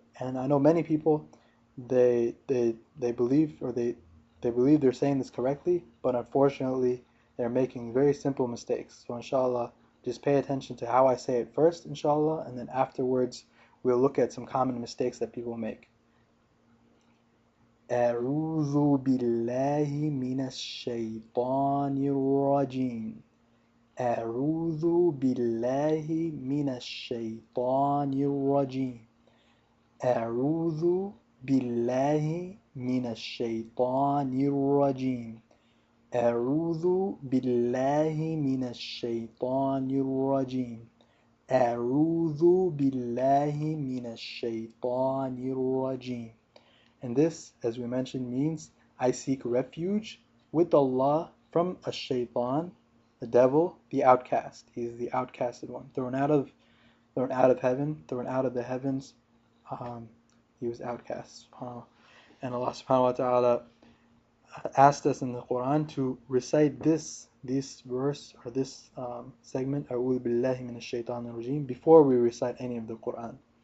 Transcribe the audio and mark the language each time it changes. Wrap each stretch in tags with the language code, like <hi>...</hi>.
<en>And I know many people, they believe, or they believe they're saying this correctly, but unfortunately they're making very simple mistakes. So inshallah, just pay attention to how I say it first, inshallah, and then afterwards we'll look at some common mistakes that people make.</en> <ar>أعوذ بالله من الشيطان الرجيم. أعوذ بالله من الشيطان الرجيم. أعوذ بالله من الشيطان الرجيم. أعوذ بالله من الشيطان الرجيم. أعوذ بالله من الشيطان الرجيم.</ar> <en>And this, as we mentioned, means I seek refuge with Allah from a shaitan, the devil, the outcast. He is the outcasted one, thrown out of heaven, thrown out of the heavens. He was outcast. And Allah subhanahu wa ta'ala asked us in the Quran to recite this verse, or this segment,</en> <ar>A'udhu billahi minash shaitanir rajim,</ar> <en>before we recite any of the Quran.</en>